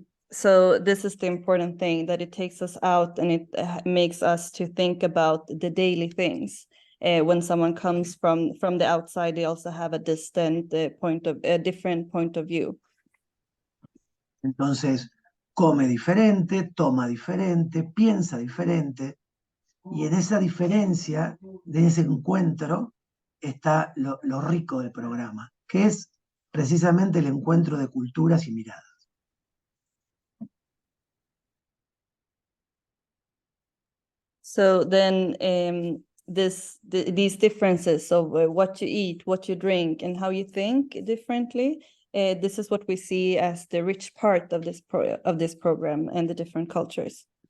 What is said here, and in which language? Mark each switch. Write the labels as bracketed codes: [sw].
[en] So this is the important thing, that it takes us out and it makes us to think about the daily things. When someone comes from the outside, they also have a different point of view. [es] Entonces, come diferente, toma diferente, piensa diferente, y en esa diferencia, de ese encuentro, está lo rico del programa, que es precisamente el encuentro de culturas y miradas. [en] So then these differences of what you eat, what you drink, and how you think differently, this is what we see as the rich part of this program and the different cultures.